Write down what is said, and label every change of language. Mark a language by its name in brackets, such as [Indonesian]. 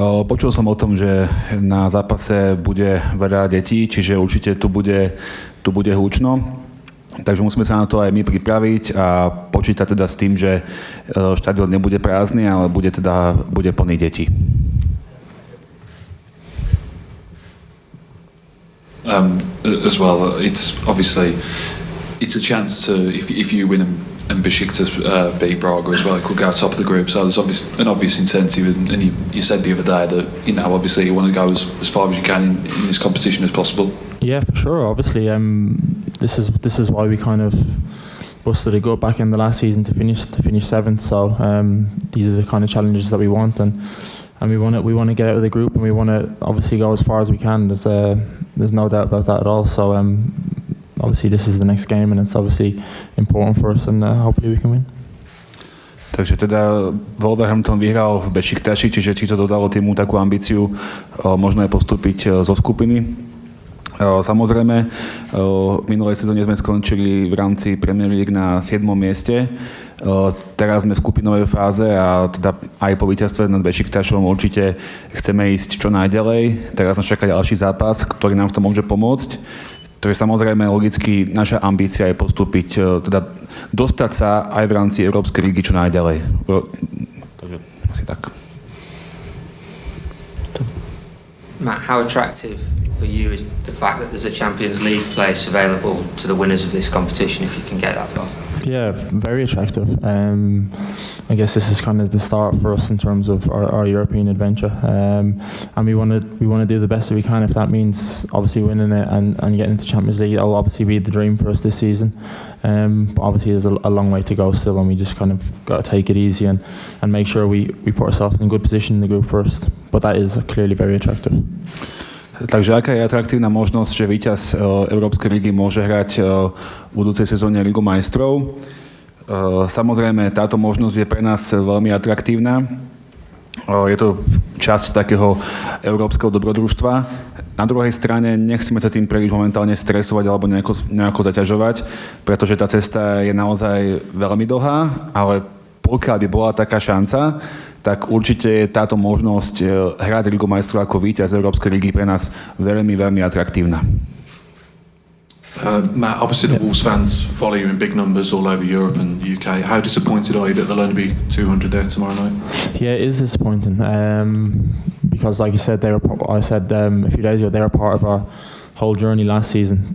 [Slovak] Počul som o tom, že na zápase bude veľa detí, čiže určite tu bude húčno. Takže musíme sa na to aj my pripraviť a počítať teda s tým, že štadión nebude prázdny, ale bude plný detí. [English] As well, it's a chance to, if you win and Besiktas beat Braga as well, it could go top of the group. So there's an obvious incentive, and you said the other day that obviously you want to go as far as you can in this competition as possible. Yeah, for sure. Obviously, this is why we kind of busted a gut back in the last season to finish seventh. So these are the kind of challenges that we want, and we want to get out of the group, and we want to obviously go as far as we can. There's no doubt about that at all. So obviously this is the next game, and it's obviously important for us, and hopefully we can win. [Slovak] Takže teda Wolverhampton vyhral v Besiktaši, čiže či to dodalo týmu takú ambíciu možno aj postúpiť zo skupiny. Samozrejme, v minulej sezóne sme skončili v rámci Premier League na 7. mieste. Teraz sme v skupinovej fáze a teda aj po víťazstve nad Besiktašom určite chceme ísť čo najďalej. Teraz nás čaká ďalší zápas, ktorý nám v tom môže pomôcť. Takže samozrejme logicky naša ambícia je postúpiť, teda dostať sa aj v rámci Európskej ligy čo najďalej. Takže asi tak. [English] Matt, how attractive for you is the fact that there's a Champions League place available to the winners of this competition if you can get that far? Yeah, very attractive. I guess this is kind of the start for us in terms of our European adventure, and we want to do the best that we can. If that means obviously winning it and getting into Champions League, that'll obviously be the dream for us this season. But obviously there's a long way to go still, and we just kind of got to take it easy and make sure we put ourselves in good position in the group first. But that is clearly very attractive. [Slovak] Takže aká je atraktívna možnosť, že víťaz Európskej ligy môže hrať v budúcej sezóne Ligu majstrov? Samozrejme, táto možnosť je pre nás veľmi atraktívna. Je to časť takého európskeho dobrodružstva. Na druhej strane nechceme sa tým príliš momentálne stresovať alebo nejako zaťažovať, pretože tá cesta je naozaj veľmi dlhá, ale pokiaľ by bola taká šanca, tak určite je táto možnosť hrať Ligu majstrov ako víťaz Európskej ligy pre nás veľmi, veľmi atraktívna. [English] Matt, obviously the Wolves fans follow you in big numbers all over Europe and UK. How disappointed are you that there'll only be 200 there tomorrow night? Yeah, it is disappointing because, like you said, I said a few days ago, they were part of our whole journey last season.